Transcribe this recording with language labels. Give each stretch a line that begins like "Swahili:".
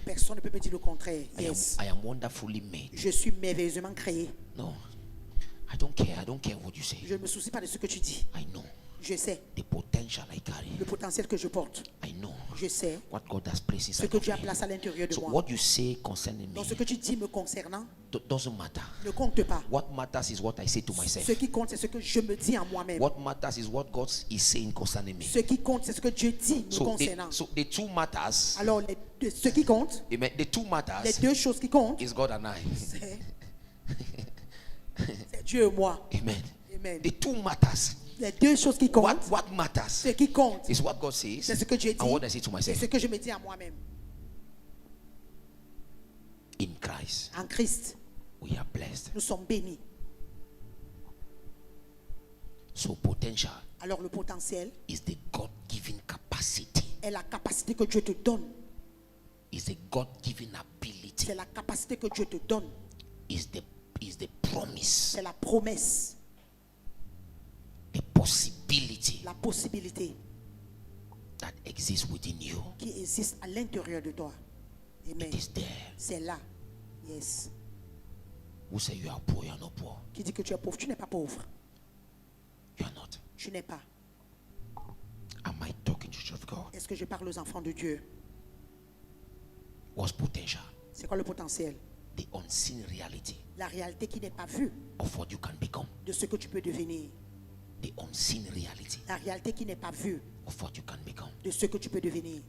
French: personne ne peut me dire le contraire.
English: Yes. I am wonderfully made.
French: Je suis merveilleusement créé.
English: No, I don't care. I don't care what you say.
French: Je ne me soucie pas de ce que tu dis.
English: I know
French: Je sais
English: the potential I carry.
French: le potentiel que je porte.
English: I know
French: Je sais
English: what God has placed
French: ce
English: inside
French: que
English: of
French: Dieu a
English: me.
French: placé à l'intérieur de
English: So
French: moi.
English: what you say concerning me
French: Donc ce que tu dis me concernant
English: doesn't matter.
French: ne compte pas.
English: What matters is what I say to myself.
French: Ce qui compte, c'est ce que je me dis en moi-même.
English: What matters is what God is saying concerning me.
French: Ce qui compte, c'est ce que Dieu dit me concernant.
English: So the two matters,
French: Alors, ce qui compte,
English: amen, the two
French: les
English: matters
French: deux choses qui comptent,
English: is God and I.
French: c'est Dieu et moi.
English: Amen.
French: Amen.
English: The two matters.
French: Les deux choses qui comptent,
English: What matters
French: ce qui compte,
English: is what God says
French: c'est ce que Dieu dit
English: and what I say to
French: et
English: myself.
French: ce que je me dis à moi-même.
English: In Christ,
French: En Christ,
English: we are blessed.
French: nous sommes bénis.
English: So potential
French: Alors le potentiel
English: is the God-given capacity.
French: est la capacité que Dieu te donne.
English: Is the God-given ability.
French: C'est la capacité que Dieu te donne.
English: Is the promise.
French: C'est la promesse,
English: The possibility
French: la possibilité
English: that exists within you.
French: qui existe à l'intérieur de toi.
English: Amen. It is there.
French: C'est là. Yes.
English: Who say you are poor, you are not poor.
French: Qui dit que tu es pauvre? Tu n'es pas pauvre.
English: You are not.
French: Tu n'es pas.
English: Am I talking to the church of God?
French: Est-ce que je parle aux enfants de Dieu?
English: What's potential?
French: C'est quoi le potentiel?
English: The unseen reality
French: La réalité qui n'est pas vue
English: of what you can become.
French: de ce que tu peux devenir.
English: The unseen reality
French: La réalité qui n'est pas vue
English: of what you can become.
French: de ce que tu peux devenir.